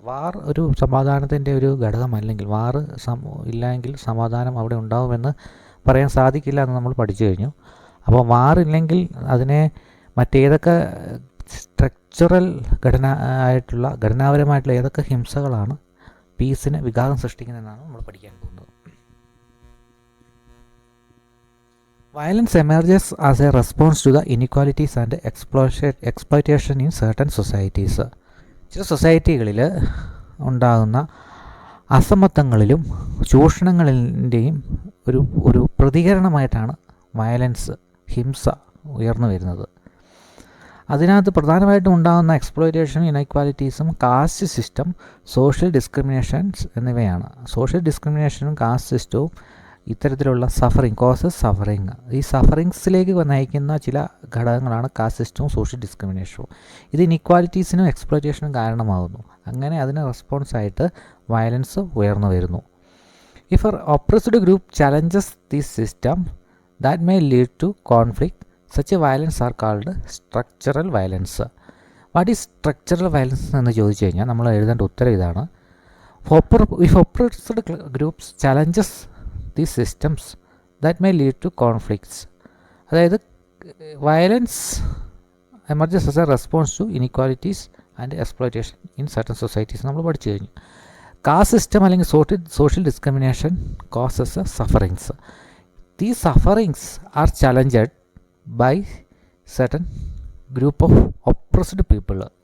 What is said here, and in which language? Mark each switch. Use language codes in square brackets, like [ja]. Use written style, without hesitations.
[ml] വാർ ഒരു സമാധാനത്തിൻ്റെ ഒരു ഘടകമല്ലെങ്കിൽ, വാർ ഇല്ലെങ്കിൽ സമാധാനം അവിടെ ഉണ്ടാവുമെന്ന് പറയാൻ സാധിക്കില്ല എന്ന് നമ്മൾ പഠിച്ചു കഴിഞ്ഞു. അപ്പോൾ വാർ ഇല്ലെങ്കിൽ അതിനെ മറ്റേതൊക്കെ സ്ട്രക്ചറൽ ഘടനാപരമായിട്ടുള്ള ഏതൊക്കെ ഹിംസകളാണ് പീസിന് വിഘാതം സൃഷ്ടിക്കുന്നതെന്നാണ് നമ്മൾ പഠിക്കാൻ പോകുന്നത്. [en] Violence emerges as a response to the inequalities and exploitation in certain societies. [ml] ചില സൊസൈറ്റികളിൽ ഉണ്ടാകുന്ന അസമത്വങ്ങളിലും ചൂഷണങ്ങളിൻ്റെയും ഒരു പ്രതികരണമായിട്ടാണ് വയലൻസ്, ഹിംസ ഉയർന്നു വരുന്നത്. അതിനകത്ത് പ്രധാനമായിട്ടും ഉണ്ടാകുന്ന എക്സ്പ്ലോയിറ്റേഷനും ഇനക്വാലിറ്റീസും കാസ്റ്റ് സിസ്റ്റം, സോഷ്യൽ ഡിസ്ക്രിമിനേഷൻസ് എന്നിവയാണ്. സോഷ്യൽ ഡിസ്ക്രിമിനേഷനും കാസ്റ്റ് സിസ്റ്റവും ഇത്തരത്തിലുള്ള കോസസ് സഫറിങ്. ഈ സഫറിങ്സിലേക്ക് നയിക്കുന്ന ചില ഘടകങ്ങളാണ് കാസ്റ്റ് സിസ്റ്റവും സോഷ്യൽ ഡിസ്ക്രിമിനേഷനും. ഇത് ഇനിക്വാലിറ്റീസിനും എക്സ്പ്ലോയിറ്റേഷനും കാരണമാകുന്നു. അങ്ങനെ അതിന് റെസ്പോൺസായിട്ട് വയലൻസ് ഉയർന്നു വരുന്നു. [en] If oppressed group challenges this system that may lead to conflict, such violence are called structural violence. What is structural violence [ml] എന്ന് ചോദിച്ചു കഴിഞ്ഞാൽ നമ്മൾ എഴുതേണ്ട ഉത്തരം ഇതാണ്. [en] If oppressed groups challenges these systems that may lead to conflicts. അതായത് violence emerges as a response to inequalities and exploitation in certain societies [ml] നമ്മൾ പഠിച്ചു കഴിഞ്ഞു. [en] Caste system അല്ലെങ്കിൽ social discrimination causes sufferings. These sufferings are challenged by certain group of oppressed people.